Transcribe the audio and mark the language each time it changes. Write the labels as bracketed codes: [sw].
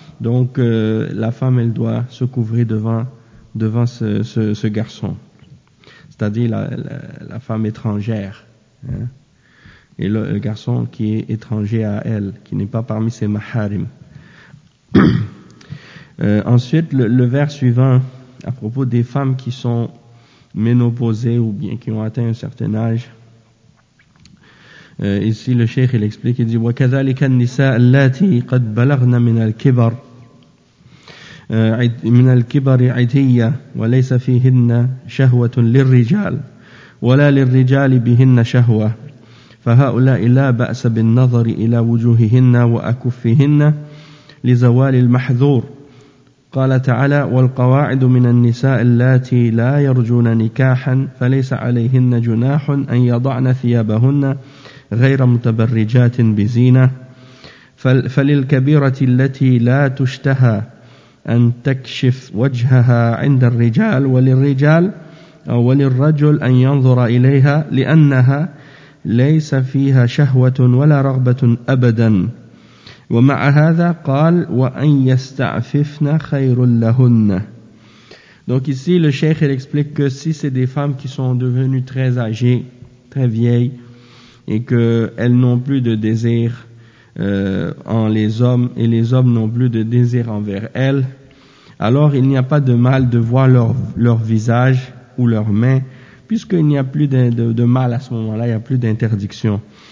[fr] Donc la femme, elle doit se couvrir devant ce garçon, c'est-à-dire la femme étrangère, hein, et le garçon qui est étranger à elle, qui n'est pas parmi ses maharim. Ensuite, le vers suivant à propos des femmes qui sont ménopausées ou bien qui ont atteint un certain âge. Ici, le cheikh, il explique, il dit: [ar] وَكَذَلِكَ النِّسَاءَ اللَّاتِي قَدْ بَلَغْنَ مِنَ الْكِبَرِ مِنَ الْكِبَرِ عِتِيَّ وَلَيْسَ فِيهِنَّ شَهْوَةٌ لِلْرِجَالِ وَلَا لِلْرِجَالِ بِهِنَّ شَهْوَةٌ فَهَؤُلَاءِ لَا بَأْسَ بِالنَّظَرِ إِلَى وُجُوهِهِنَّ وَأَكُفِّهِنَّ لِزَوَالِ الْمَحْذُورِ. قال تعالى: والقواعد من النساء اللاتي لا يرجون نكاحا فليس عليهن جناح ان يضعن ثيابهن غير متبرجات بزينه فللكبيره التي لا تشتهى ان تكشف وجهها عند الرجال وللرجال او وللرجل ان ينظر اليها لانها ليس فيها شهوه ولا رغبه ابدا. ومع هذا قال وأن يستعففن خير لهن. [fr] Donc ici le cheikh, il explique que si c'est des femmes qui sont devenues très âgées, très vieilles, et que elles n'ont plus de désir en les hommes, et les hommes n'ont plus de désir envers elles, alors il n'y a pas de mal de voir leur visage ou leurs mains, puisqu'il n'y a plus de mal à ce moment-là, il n'y a plus d'interdiction.